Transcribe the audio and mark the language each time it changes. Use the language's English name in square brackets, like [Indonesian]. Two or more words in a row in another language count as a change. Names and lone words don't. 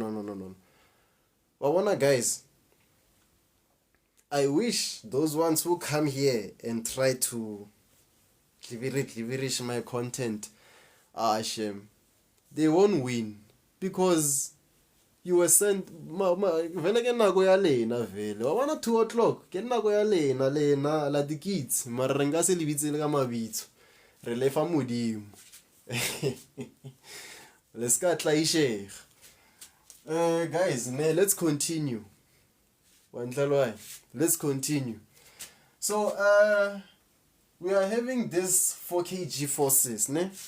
[English] Guys, I wish those ones who come here and try to cleaverish my content, shame. They won't win because you were sent. [Southern Sotho] Vele ke nako ya lena vele. Wa bona 2 o'clock ke nako ya lena la [English] the kids. [Southern Sotho] Mara re nka se lebitsele ka mabitso. Re lefa modimo. [English] Let's go tlaishega. Guys, let's continue. Let's continue. So we are having this 4 kg forces, ne?